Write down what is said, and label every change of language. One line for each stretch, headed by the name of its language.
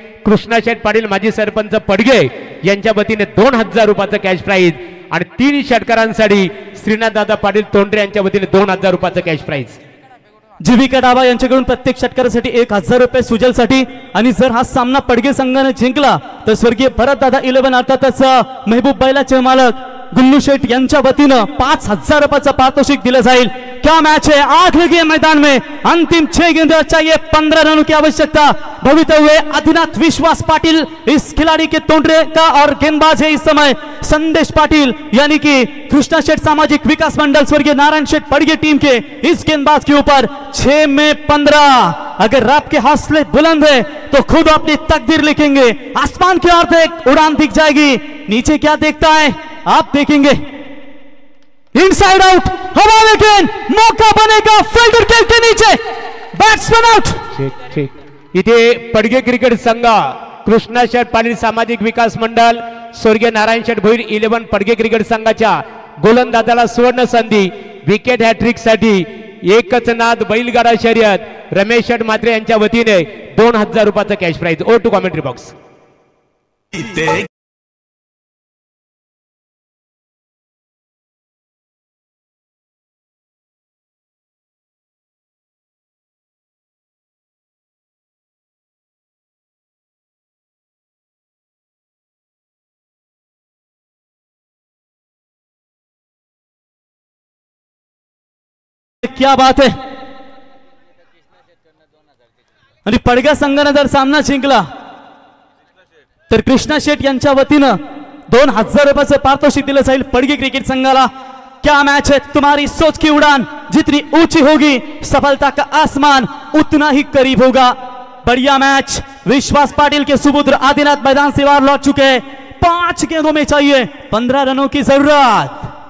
Marathi: कृष्णाशेठ पाटील माजी सरपंच पडगे यांच्या वतीने 2000 रुपयाचा कॅश प्राइज आणि 3 षटकारांसाठी श्रीनाथदादा पाटील तोंडरे यांच्या वतीने 2000 रुपयाचा कॅश प्राइज। जीविका डाबा यांच्याकडून प्रत्येक षटकारासाठी 1000 रुपये सुजलसाठी। आणि जर हा सामना पडगे संघाने जिंकला तर स्वर्गीय भरत दादा 11 अर्थातच महबूब बैलाचे मालक गुल्लू शेठ यांच्या वतीनं 5000 रुपयाचं पारितोषिक दिलं जाईल।
Hindi: क्या मैच है, आग लगी है मैदान में, अंतिम 6 गेंद चाहिए, 15 रनों की आवश्यकता। भवितव्य आदिनाथ विश्वास पाटिल इस खिलाड़ी के तोंडरे का और गेंदबाज है इस समय संदेश पाटिल, यानी कि कृष्णा शेठ सामाजिक विकास मंडल स्वर्गीय नारायण शेठ पड़गे टीम के इस गेंदबाज के ऊपर 6 में 15। अगर रब के हौसले बुलंद है तो खुद अपनी तकदीर लिखेंगे। आसमान की ओर देख, उड़ान दिख जाएगी, नीचे क्या देखता है आप देखेंगे। इनसाइड आउट, हवा लेकिन मौका बनेगा फील्डर के नीचे, बैट्समैन आउट।
Marathi: ठीक इथे पडगे क्रिकेट संघ कृष्णाशेठ पाटील सामाजिक विकास मंडळ स्वर्गीय नारायण शेठ भोईर 11 पडगे क्रिकेट संघाच्या गोलंदाजाला सुवर्ण संधी विकेट हॅट्रिक साठी एकच नाद बैलगाडा शर्यत रमेश शेठ मात्रे यांच्या वतीने 2000 रुपयाचं cash price.
English: ओ to commentary box.
Hindi: क्या बात है।
Marathi: आणि पडगा संघाने जर सामना जिंकला तर कृष्णा शेठ यांच्या वतीनं 2000 रुपयाचं पारितोषिक दिलं जाईल पडगे क्रिकेट संघाला।
Hindi: क्या मैच है, तुम्हारी सोच की उड़ान जितनी ऊंची होगी सफलता का आसमान उतना ही करीब होगा। बढ़िया मैच। विश्वास पाटिल के सुपुत्र आदिनाथ मैदान से बाहर लौट चुके हैं। 5 गेंदों में चाहिए 15 रनों की जरूरत।